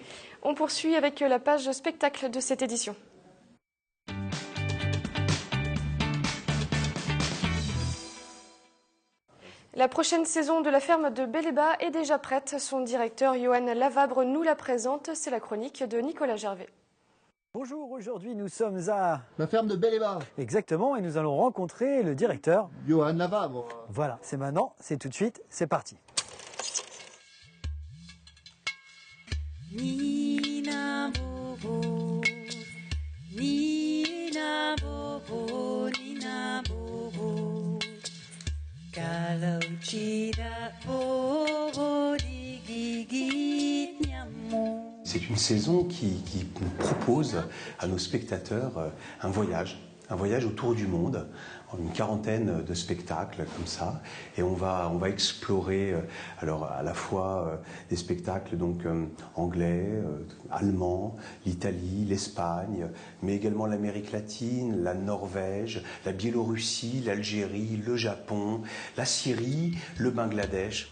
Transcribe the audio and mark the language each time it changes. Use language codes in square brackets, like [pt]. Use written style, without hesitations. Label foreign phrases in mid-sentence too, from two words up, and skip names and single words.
[fr] On poursuit avec la page spectacle de cette édition. La prochaine saison de la ferme de Bel-et-Bas est déjà prête. Son directeur Johan Lavabre nous la présente. C'est la chronique de Nicolas Gervais. Bonjour, aujourd'hui nous sommes à la ferme de Bel-et-Bas. Exactement, et nous allons rencontrer le directeur. Johan Lavabre. Voilà, c'est maintenant, c'est tout de suite, c'est parti. [id] Nina Bobo, Nina Bobo, Nina Bobo, kalau tidak bobo digigit nyamuk. [fr] C'est une saison qui nous propose à nos spectateurs un voyage autour du monde, une quarantaine de spectacles comme ça, et on va explorer alors à la fois des spectacles donc anglais, allemands, l'Italie, l'Espagne, mais également l'Amérique latine, la Norvège, la Biélorussie, l'Algérie, le Japon, la Syrie, le Bangladesh.